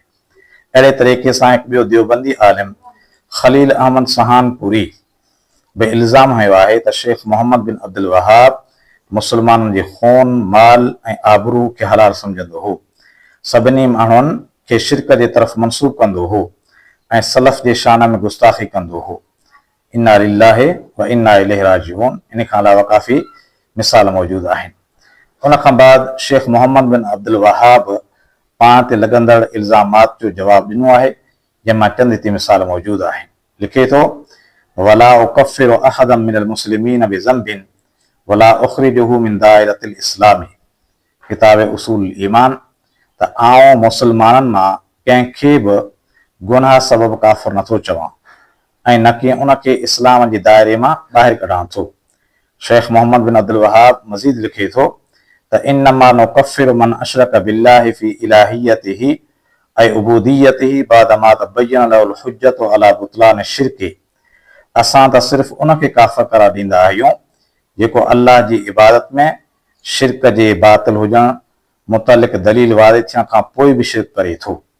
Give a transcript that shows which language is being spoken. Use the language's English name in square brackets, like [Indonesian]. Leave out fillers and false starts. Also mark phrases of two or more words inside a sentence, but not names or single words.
[Sindhi] अहिड़े तरीक़े सां हिकु ॿियो देवबंदी आलिम ख़लील अहमद सहानपुरी बि इल्ज़ाम हयो आहे त शेख मोहम्मद बिन अब्दुल वहाब मुस्लमाननि जे खून माल ऐं आबरू खे हलाल सम्झंदो हो, सभिनी माण्हुनि खे शिरक जे तरफ़ मनसूब कंदो हो ऐं सलफ़ जे शान में गुस्ताखी कंदो हो। [Arabic] إنا لله وإنا إليه راجعون. [Sindhi] इन खां अलावा काफ़ी मिसाल मौजूदु आहिनि। उन खां बाद शेख मोहम्मद बिन अब्दुल वहाब पाण ते लॻंदड़ इल्ज़ामात जो जवाबु ॾिनो आहे, जंहिंमां चंद हिते मिसाल मौजूदु आहिनि। लिखे थो [Arabic] ولا أكفر أحدا من المسلمين بذنب ولا أخرجه من دائرة الإسلام, [Sindhi] किताब उसूल ईमान, त आउं मुस्लमाननि मां कंहिंखे बि गुनाह सबबु काफ़िर नथो चवां ऐं न कि उनखे इस्लाम जे दायरे मां ॿाहिरि कढां थो। [Arabic] शेख मोहम्मद बिन अब्दुल वहाब [Sindhi] मज़ीद लिखे थो त [Arabic] إنما نكفر من أشرك بالله في إلهيته [Sindhi] ऐं [Arabic] عبوديته بعدما تبين له الحجة على بطلان الشرك. [Sindhi] असां त सिर्फ़ु उनखे काफ़िर करार ॾींदा आहियूं जेको अल्लाह जी इबादत में शिरक जे बातिल हुजण मुतलिक़ दलील वाज़े थियण खां पोइ बि शिरक करे थो।